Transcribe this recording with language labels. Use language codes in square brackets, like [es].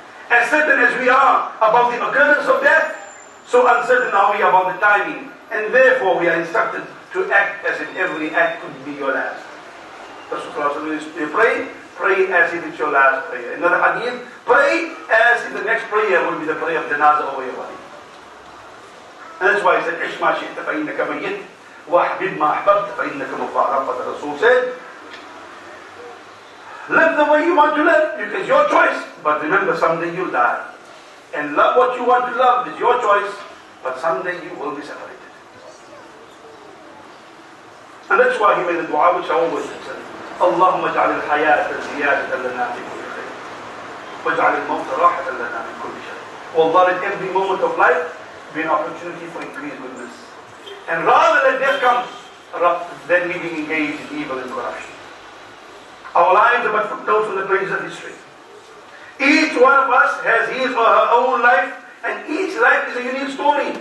[en] As certain as we are about the occurrence of death, so uncertain are we about the timing, and therefore we are instructed to act as if every act could be your last. Rasulullah says, you pray as if it's your last prayer. Another hadith, pray as if the next prayer will be the prayer of janazah over your body. And that's why he said, [ar] عِشْ مَا شِئْتَ فَإِنَّكَ مَيِّتٌ وَأَحْبِبْ مَا أَحْبَبْتَ فَإِنَّكَ مُفَارَقٌ. [en] But the Rasul said, live the way you want to live, it is your choice, but remember someday you'll die. And love what you want to love is your choice, but someday you will be separated. And that's why he made a dua which I always say, [ar] اللهم اجعل الحياة زيادة لنا في كل خير واجعل الموت راحة لنا من كل شر. [en] Oh Allah, let every moment of life be an opportunity for increased goodness. And rather than death comes, than we being engaged in evil and corruption. Our lives are but footnotes on the pages of history. Each one of us has his or her own life, and each life is a unique story.